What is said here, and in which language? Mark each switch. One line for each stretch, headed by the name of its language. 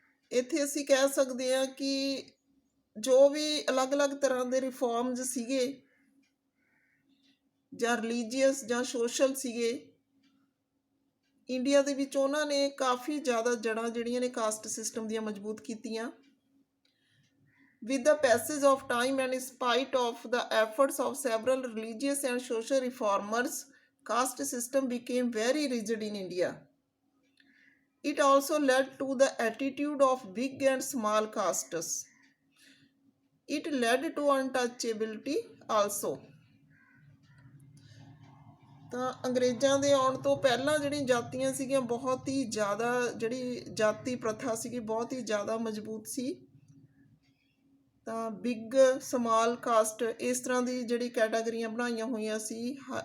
Punjabi: ਇੱਥੇ ਅਸੀਂ ਕਹਿ ਸਕਦੇ ਹਾਂ ਕਿ ਜੋ ਵੀ ਅਲੱਗ-ਅਲੱਗ ਤਰ੍ਹਾਂ ਦੇ ਰਿਫੋਰਮਸ ਸੀਗੇ ਜਾਂ ਰਿਲੀਜੀਅਸ ਜਾਂ ਸੋਸ਼ਲ ਸੀਗੇ ਇੰਡੀਆ ਦੇ ਵਿੱਚ, ਉਹਨਾਂ ਨੇ ਕਾਫੀ ਜ਼ਿਆਦਾ ਜੜ੍ਹਾਂ ਜਿਹੜੀਆਂ ਨੇ ਕਾਸਟ ਸਿਸਟਮ ਦੀਆਂ ਮਜ਼ਬੂਤ ਕੀਤੀਆਂ।
English: With the passage of time and in spite of the efforts of several religious and social reformers, caste system became very rigid in India. It also led to the attitude of big and small castes. It led to untouchability also.
Punjabi: ਤਾਂ ਅੰਗਰੇਜ਼ਾਂ ਦੇ ਆਉਣ ਤੋਂ ਪਹਿਲਾਂ ਜਿਹੜੀਆਂ ਜਾਤੀਆਂ ਸੀਗੀਆਂ ਬਹੁਤ ਹੀ ਜ਼ਿਆਦਾ, ਜਿਹੜੀ ਜਾਤੀ ਪ੍ਰਥਾ ਸੀਗੀ ਬਹੁਤ ਹੀ ਜ਼ਿਆਦਾ ਮਜ਼ਬੂਤ ਸੀ। ਤਾਂ ਬਿਗ ਸਮਾਲ ਕਾਸਟ ਇਸ ਤਰ੍ਹਾਂ ਦੀ ਜਿਹੜੀ ਕੈਟਾਗਰੀਆਂ ਬਣਾਈਆਂ ਹੋਈਆਂ ਸੀ।